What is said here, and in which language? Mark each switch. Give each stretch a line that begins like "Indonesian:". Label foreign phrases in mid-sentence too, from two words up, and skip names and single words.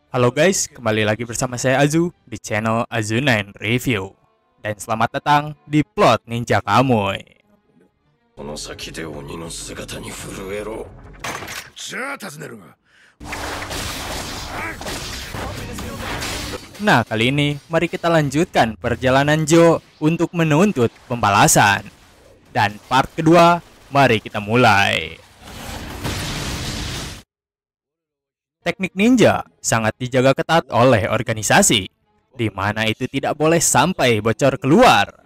Indonesian: Halo guys, kembali lagi bersama saya Azu di channel Azu9 Review. Dan selamat datang di Plot Ninja Kamui.
Japanese: この先で鬼の姿に震えろ。じゃあ尋ねるが。
Indonesian: Nah, kali ini mari kita lanjutkan perjalanan Joe untuk menuntut pembalasan. Dan part kedua, mari kita mulai. Teknik ninja sangat dijaga ketat oleh organisasi, di mana itu tidak boleh sampai bocor keluar.